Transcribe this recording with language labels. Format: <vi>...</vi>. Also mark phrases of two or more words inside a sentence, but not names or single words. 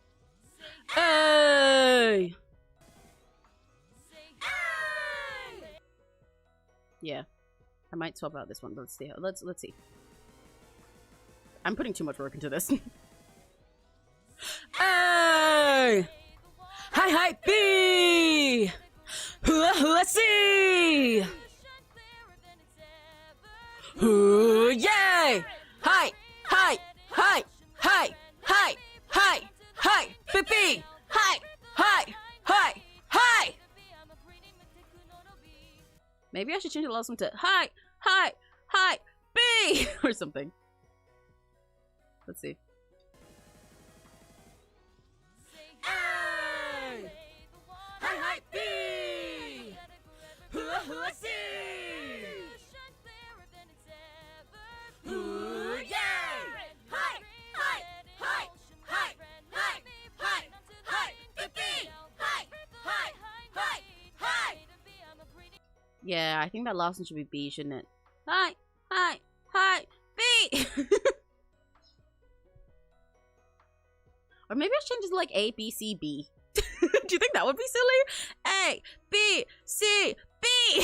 <en>Hey! Yeah. I might swap out this one, but let's see. Let's see. I'm putting too much work into this. Hey! Hi B! 𝘆cie𝘂𝗿! Ooh, yay! Hi! Hi! Hi! Hi! Hi! Hi! Hi! B! Hi! Hi! Hi! Hi! Maybe I should change the last one to Hi! Hi! Hi! B! Or something. Let's see. Hey! Hi! B! 𝘆cie𝘂𝗿! Ooh, yay! Hi! Hi! Hi! Hi! Hi! Hi! Hi! B! Hi! Hi! Hi! Hi! Yeah, I think that last one should be B, shouldn't it? Hi! Hi! Hi! B! Or maybe I should change it to like A, B, C, B. Do you think that would be silly? A, B, C, B!</en>